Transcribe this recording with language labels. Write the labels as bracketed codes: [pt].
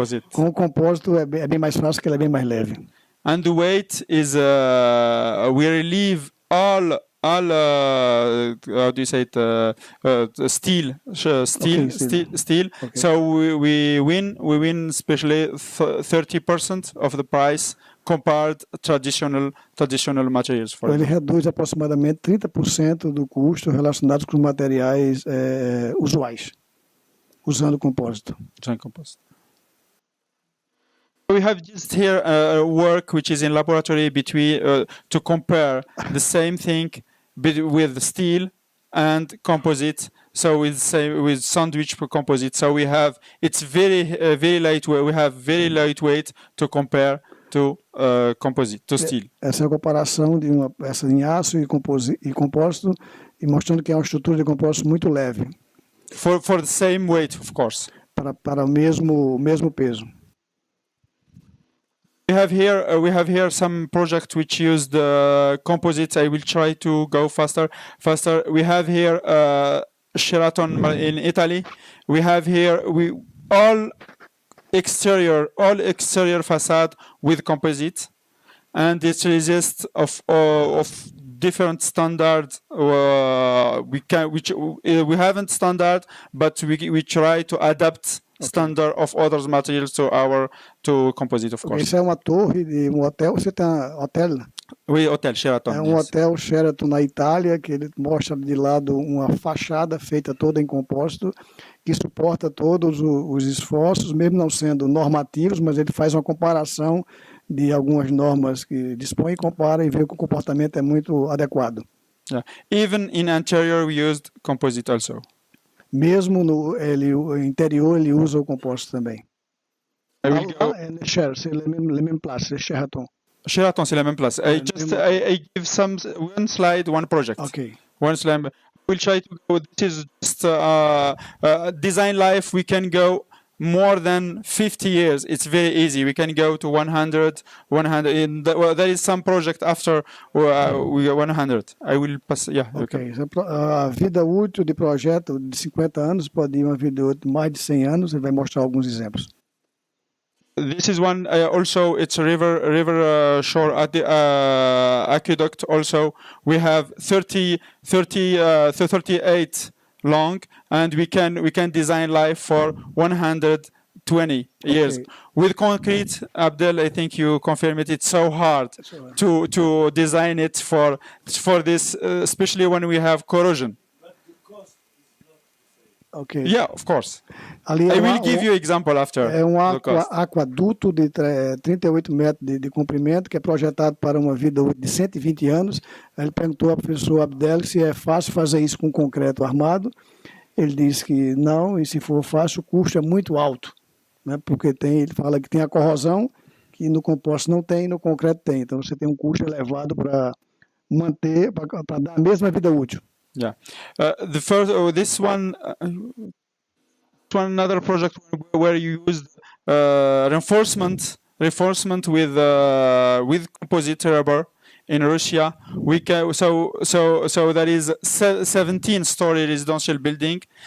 [pt] Com o compósito é bem mais fácil, porque ele é bem mais leve. [en] And the weight is we relieve all how do you say it? Steel. Okay. So we win especially 30% of the price compared traditional materials. [pt] Então ele reduz aproximadamente 30% do custo relacionado com os materiais usuais, usando compósito. [en] We have just here work which is in laboratory between to compare the same thing with steel and composite. So with sandwich composite. So we have it's very lightweight. We have very lightweight to compare to composite, to steel. [pt] Essa é a comparação de uma peça em aço e compósito, e mostrando que é uma estrutura de compósito muito leve. [en] For the same weight, of course. [pt] Para o mesmo peso. [en] We have here some project which use the composites. I will try to go faster. We have here Sheraton in Italy. We have here all exterior facade with composite, and it resists of different standards. We haven't standard, but we try to adapt standard of other materials to composite, of course. [pt] Isso é uma torre de um hotel. Você tem hotel? [fr] Oui, hotel Sheraton. [pt] É um hotel Sheraton na Itália, que ele mostra de lado uma fachada feita toda em compósito, que suporta todos os esforços, mesmo não sendo normativos, mas ele faz uma comparação de algumas normas que dispõe e compara e vê que o comportamento é muito adequado. [en] Yeah. Even in interior, we used composite also. [pt] Mesmo no interior, ele usa o compósito também. [en] I will go. [fr] C'est la même place, c'est Sheraton. Sheraton, c'est la même place. [en] I give one slide, one project. Okay. One slide. We'll try to go. This is just design life. We can go more than 50 years. It's very easy. We can go to 100. There is some project after we go 100. I will pass. Yeah. Okay. [pt] A vida útil de projeto de 50 anos pode ir uma vida útil de mais de 100 anos. Ele vai mostrar alguns exemplos. [en] This is one also. It's a river shore at the aqueduct. Also, we have 38 long, and we can design life for 120 years. Okay. With concrete, Abdel, I think you confirm it. It's so hard to design it for this, especially when we have corrosion. Okay. Yeah, of course. Ali I will give you example after. [pt] É aquaduto de 38 metros de comprimento, que é projetado para uma vida útil de 120 anos. Ele perguntou ao professor Abdel se é fácil fazer isso com concreto armado. Ele disse que não, e se for fácil, o custo é muito alto, né? Porque ele fala que tem a corrosão, que no compósito não tem, no concreto tem. Então você tem um custo elevado para manter, para dar a mesma vida útil. [en] Yeah, this one another project where you used reinforcement with composite rubber in Russia. So that is 17-story residential building.